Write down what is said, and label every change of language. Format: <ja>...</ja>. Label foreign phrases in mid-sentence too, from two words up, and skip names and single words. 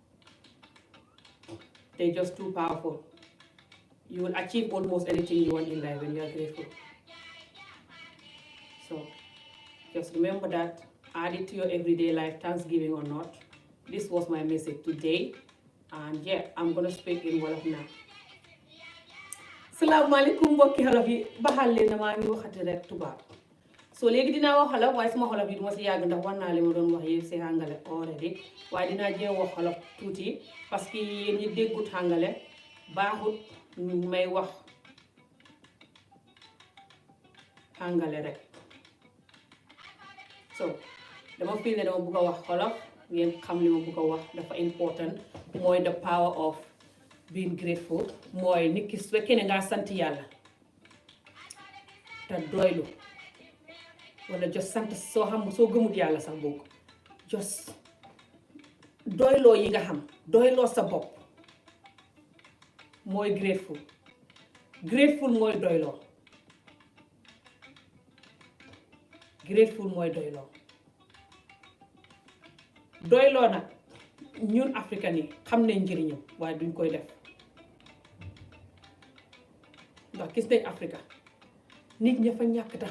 <en>They're just too powerful. You will achieve almost anything you want in life when you are grateful. So just remember that, add it to your everyday life, Thanksgiving or not. This was my message today. And yeah, I'm gonna speak in Wolof now.</en> <wo>Salaamaaleykum mbokki xolof yi baxal leen maa ngi waxati rek tubaab so léegi dinaa wax xolof waaye sama xolof yi duma si yàgg ndax war naa li ma doon wax yëpp si àngale already waaye dinaa jéem wax xolof tuuti</wo> <fr>parce que</fr> <wo>yéen ñi déggut àngale baaxut may wax àngale rek so dama fii ne dama bëgg a wax xolof ngeen xam li ma bëgg a wax dafa important mooy</wo> <en>the power of being grateful</en> <wo>mooy nit ki su fekkee ne ngaa sant yàlla te doylu wala jos sant soo xam soo gëmut yàlla sax boog jos doyloo yi nga xam doyloo sa bopp mooy grateful mooy doyloo doyloo nag ñun africain yi xam nañ njëriñam waaye duñ koy def ndax gis nañ Afrika nit ña fa ñàkk te</wo>